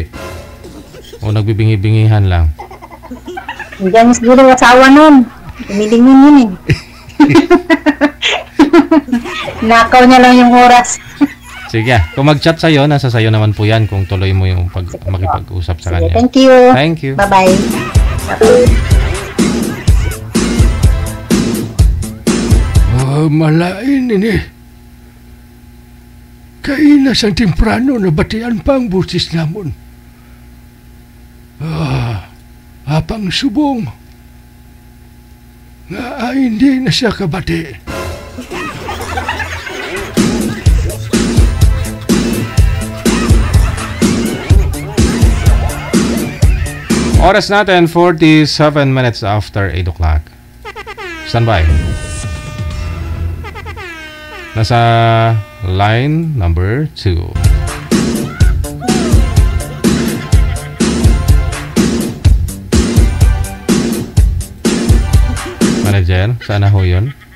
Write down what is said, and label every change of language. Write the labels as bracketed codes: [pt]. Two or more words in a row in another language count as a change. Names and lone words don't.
[tl] O nagbibingi-bingihan lang. Diyan siguro asawa nun. Tumilingin yun eh. Nakaw niya lang yung oras. Sige, kung mag-chat sa'yo, nasa sa'yo naman po yan kung tuloy mo yung makipag-usap sa kanya. [en] Thank you. Thank you. Bye-bye. [hil] Malain ini. Kainas ang temprano na batian pa ang busis namon. Apang subong. Nga hindi na siya kabati. [tl] Oras natin, [en] 47 minutes after 8 o'clock. [tl] Standby. Nasa line number 2. Manager, sana ho yun?